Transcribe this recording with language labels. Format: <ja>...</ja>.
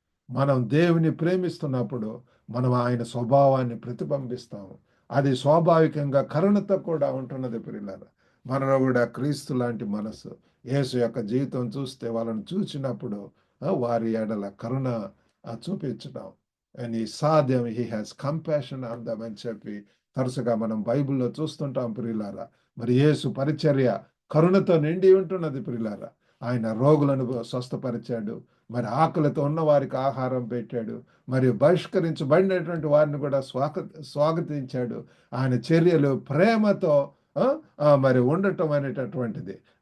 <te>మనం దేవుని ప్రేమిస్తున్నప్పుడు మనం ఆయన స్వభావాన్ని ప్రతిబింబిస్తాము. అది స్వాభావికంగా కరుణతో కూడా ఉంటున్నది ప్రియులారా. మనలో కూడా క్రీస్తు లాంటి మనసు, యేసు యొక్క జీవితం చూస్తే వాళ్ళని చూసినప్పుడు వారి ఎడల కరుణ చూపించడం.</te> <en>And he saw them, he has compassion on them</en> <te>అని చెప్పి తరచుగా మనం బైబిల్లో చూస్తుంటాం ప్రియులారా. మరి యేసు పరిచర్య కరుణతో నిండి ఉంటున్నది ప్రియులారా. ఆయన రోగులను స్వస్థపరిచాడు, మరి ఆకలితో ఉన్న వారికి ఆహారం పెట్టాడు, మరియు బహిష్కరించబడినటువంటి వారిని కూడా స్వాగతించాడు. ఆయన చర్యలు ప్రేమతో మరి ఉండటం అనేటటువంటిది.</te>